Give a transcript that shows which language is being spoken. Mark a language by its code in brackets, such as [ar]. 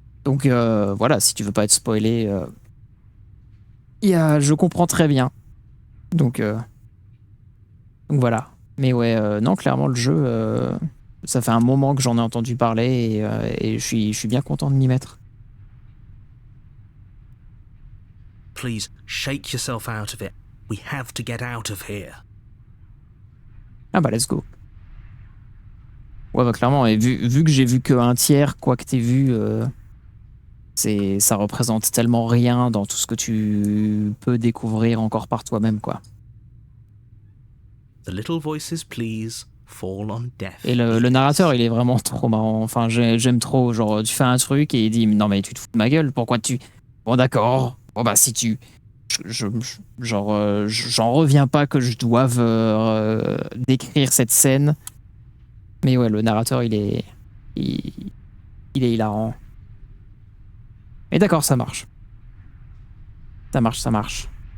[fr] Donc voilà, si tu veux pas être spoilé... je comprends très bien. Donc voilà. Mais ouais, non, clairement, le jeu, ça fait un moment que j'en ai entendu parler et je suis bien content de m'y mettre. [en] Please, shake yourself out of it. We have to get out of here. [fr] Ah bah, let's go. Ouais, bah clairement, et vu que j'ai vu qu'un tiers, quoi que t'aies vu, ça représente tellement rien dans tout ce que tu peux découvrir encore par toi-même, quoi. [en] The little voices, please, fall on deaf [fr] Et le [en] ears. [fr] narrateur, il est vraiment trop marrant. Enfin, j'aime trop. Genre, tu fais un truc et il dit non, mais tu te fous de ma gueule, pourquoi tu. Bon, d'accord. Bon, bah, si tu. J'en reviens pas que je doive décrire cette scène. Mais ouais, le narrateur, il est hilarant. Mais d'accord, ça marche. Ça marche.